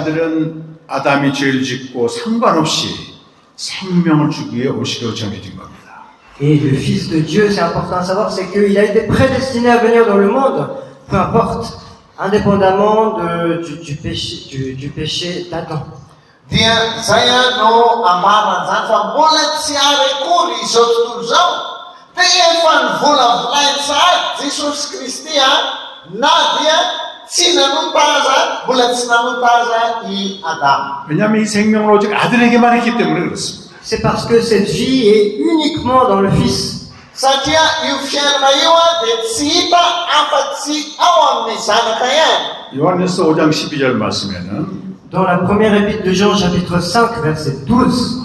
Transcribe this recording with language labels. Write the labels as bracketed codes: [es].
[ko] 아들은 아담이 죄를 짓고 상관없이 생명을 주기 위해 오시려 정해진 겁니다. [fr] Et le Fils de Dieu, c'est important à savoir, c'est qu'il a été prédestiné à venir dans le monde, peu importe, indépendamment du péché d'Adam. [mg] Dia zay no amarana zany fa mbola tsy ary akory izao tontolo izao dia efa nivolavolainy sahady Jesosy Kristy na dia tsy nanota aza, mbola tsy nanota aza i Adama. [ko] 왜냐하면 이 생명을 오직 아들에게만 했기 때문에 그렇습니다. [fr] C'est parce que cette vie est uniquement dans le Fils. [mg] Satria io fiainana io dia tsy hita afa-tsy ao amin'ny zanaka ihany. [ko] 요한일서 5장 12절 말씀에는 [fr] Dans la première épître de Jean, chapitre 5, verset 12,